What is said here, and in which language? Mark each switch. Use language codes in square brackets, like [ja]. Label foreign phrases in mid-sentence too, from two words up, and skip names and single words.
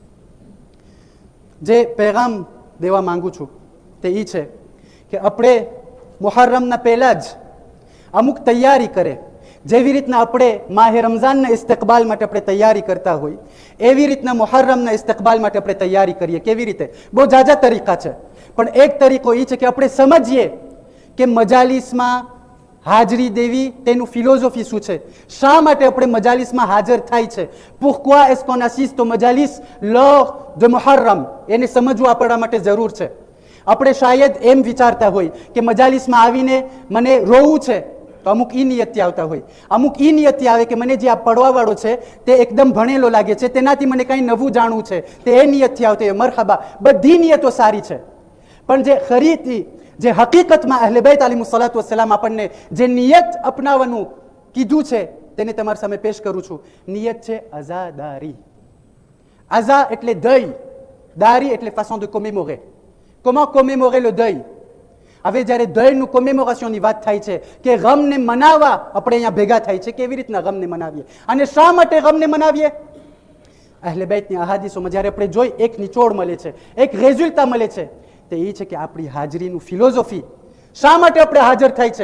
[gu] જે પૈગામ દેવા માંગુ છું તે એ છે કે આપણે મુહર્રમના પહેલા જ અમુક તૈયારી કરે, જેવી રીતના આપણે માહે રમઝાનના ઇસ્તકબાલ માટે આપણે તૈયારી કરતા હોય એવી રીતના મુહર્રમના ઇસ્તકબાલ માટે આપણે તૈયારી કરીએ. કેવી રીતે? બહુ જાજા તરીકા છે, પણ એક તરીકો એ છે કે આપણે સમજીએ કે મજાલીસમાં હાજરી દેવી તેનું ફિલોસોફી શું છે, શા માટે આપણે મજાલીસમાં હાજર થાય છે. [fr] pourquoi est-ce qu'on assiste aux [gu] મજાલીસ [fr] lors de [gu] મુહર્રમ, એને સમજવું આપણા માટે જરૂર છે. આપણે શાયદ એમ વિચારતા હોય કે મજાલીસમાં આવીને મને રોવું છે, તો અમુક ઈ નિયતથી આવતા હોય, અમુક ઈ નિયતથી આવે કે મને જે આ પડવાવાળો છે તે એકદમ ભણેલો લાગે છે, તેનાથી મને કંઈ નવું જાણવું છે, તે એ નિયતથી આવતો હોય. મરહબા, બધી નિયતો સારી છે, પણ જે ખરીથી જે હકીકતમાં અહલે બૈત અલૈહિસ્સલાતુ વસ્સલામ આપણને જે નિયત અપનાવવાનું કીધું છે તેને તમારી સામે પેશ કરું છું. નિયત છે અઝાદારી. અઝા એટલે દય, દારી એટલે [fr] façon de commémorer. comment commémorer le deuil? [gu] હવે જ્યારે દયનું કોમેમોરેશનની વાત થાય છે કે ગમને મનાવવા આપણે અહીંયા ભેગા થાય છે, કેવી રીતના ગમને મનાવીએ અને શા માટે ગમને મનાવીએ? અહલે બૈતની અહાદીસોમાં જ્યારે આપણે જોઈ એક નિચોડ મળે છે, એક રેઝલ્ટા મળે છે, તે એ છે કે આપણી હાજરીનું ફિલોસોફી, શા માટે આપણે હાજર થાય છે.